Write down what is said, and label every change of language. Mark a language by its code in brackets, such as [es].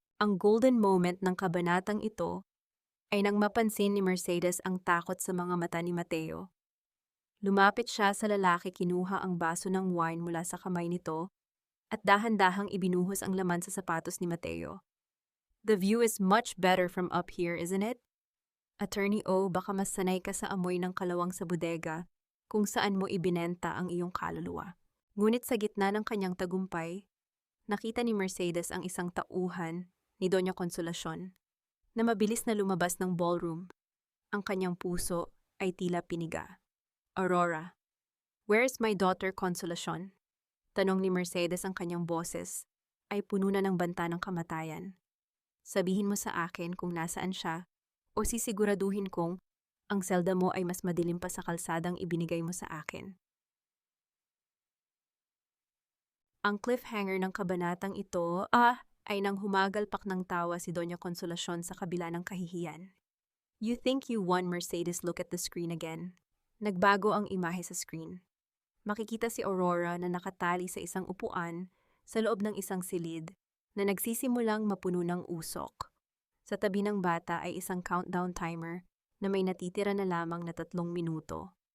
[tl] Ang golden moment ng kabanatang ito ay nang mapansin ni Mercedes ang takot sa mga mata ni Mateo. Lumapit siya sa lalaki, kinuha ang baso ng wine mula sa kamay nito at dahan-dahang ibinuhos ang laman sa sapatos ni Mateo. [en] The view is much better from up here, isn't it? [tl] Attorney O, baka mas sanay ka sa amoy ng kalawang sa bodega kung saan mo ibinenta ang iyong kaluluwa. Ngunit sa gitna ng kanyang tagumpay, nakita ni Mercedes ang isang tauhan ni Doña Consolacion na mabilis na lumabas ng ballroom. Ang kanyang puso ay tila piniga. [en] Aurora, where's my daughter Consolacion? [tl] Tanong ni Mercedes, ang kanyang boses ay puno na ng banta ng kamatayan. Sabihin mo sa akin kung nasaan siya o sisiguraduhin kong ang selda mo ay mas madilim pa sa kalsadang ibinigay mo sa akin. Ang cliffhanger ng kabanatang ito ay nang humagalpak ng tawa si Doña Consolacion sa kabila ng kahihiyan. [en] You think you won, Mercedes, look at the screen again. [tl] Nagbago ang imahe sa screen. Makikita si Aurora na nakatali sa isang upuan sa loob ng isang silid na nagsisimulang mapuno ng usok. Sa tabi ng bata ay isang countdown timer na may natitira na lamang na 3 minuto.